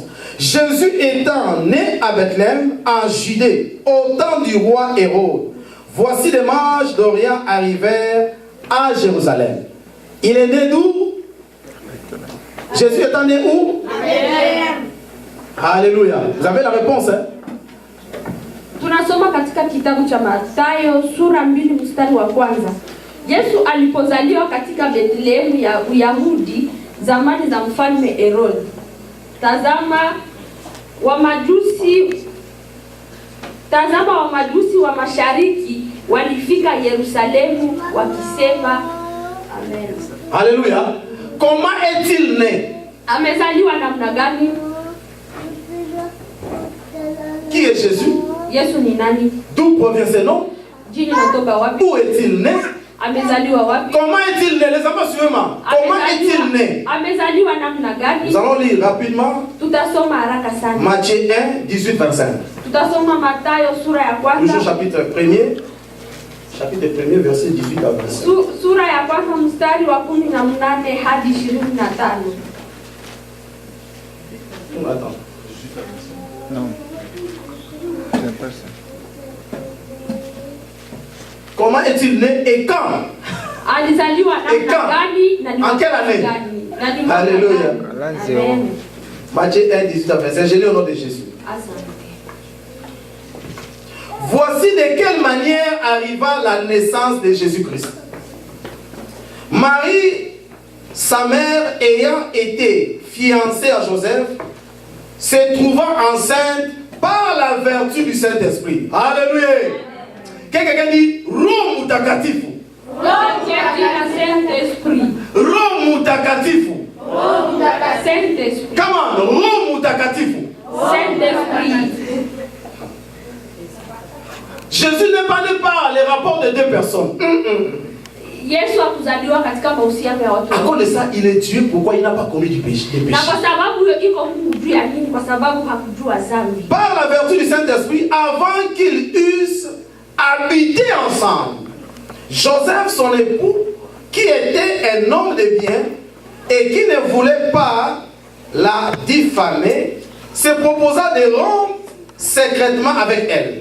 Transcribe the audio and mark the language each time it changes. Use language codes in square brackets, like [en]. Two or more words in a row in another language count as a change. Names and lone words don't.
[fr] Jésus étant né à Bethléem, en Judée, au temps du roi Hérode. Voici les mages d'Orient arrivèrent à Jérusalem. Il est né d'où? Jésus étant né où? Alléluia. Vous avez la réponse, hein? [sw] Tunasoma katika kitabu cha Mathayo sura 2 mstari wa kwanza. Yesu alipozaliwa katika Bethlehemu ya Uyahudi zamani za mfalme Herod. Tazama wamajusi wa mashariki walifika Yerusalemu wakisema amen. [fr] Alléluia. Comment est-il né? [sw] Amezaliwa namna gani? [fr] Qui est Jésus? [sw] Yesu ni nani? [fr] D'où provient ce nom? [sw] Jina natoka wapi? [fr] Où est-il né? [sw] Amezaliwa wapi? [fr] Comment est-il né? Les enfants, suivez-moi. Comment est-il né? [sw] Amezaliwa namna gani? [fr] Nous allons lire rapidement. [sw] Tutasoma haraka sana. [fr] Matthieu 1, 18, 25. [sw] Tutasoma Mathayo sura ya kwanza. [fr] Toujours chapitre 1er. Chapitre 1er, verset 18 à 25. [sw] Sura ya kwanza mstari wa 18 hadi 25. [fr] On attend. Non. Comment est-il né et quand? [sw] Alizaliwa [fr] Et [sw] namna [fr] quand? [sw] gani na ni [fr] En quelle année? [sw] gani? Na ni mwaka Alléluia. gani? Amen. [fr] Matthieu 1, 18 à 25. Je lis au nom de Jésus. [sw] Asante. [fr] Voici de quelle manière arriva la naissance de Jésus-Christ. Marie, sa mère, ayant été fiancée à Joseph, se trouva enceinte par la vertu du Saint-Esprit. Alléluia. Quelqu'un dit [sw] Roho Mtakatifu. [fr] Saint-Esprit. [sw] Roho Mtakatifu. [fr] Saint-Esprit. Comment? [sw] Roho Mtakatifu. [fr] Saint-Esprit. Jésus n'est pas né par les rapports de deux personnes. [sw] Yesu hakuzaliwa katika mahusiano ya watu. [fr] À cause de ça, il est Dieu. Pourquoi il n'a pas commis du péché? [sw] Na kwa sababu hiyo iko Mungu juu ya nini? Kwa sababu hakujua dhambi. [fr] Par la vertu du Saint-Esprit, avant qu'ils eussent habité ensemble, Joseph, son époux, qui était un homme de bien et qui ne voulait pas la diffamer, se proposa de rompre secrètement avec elle.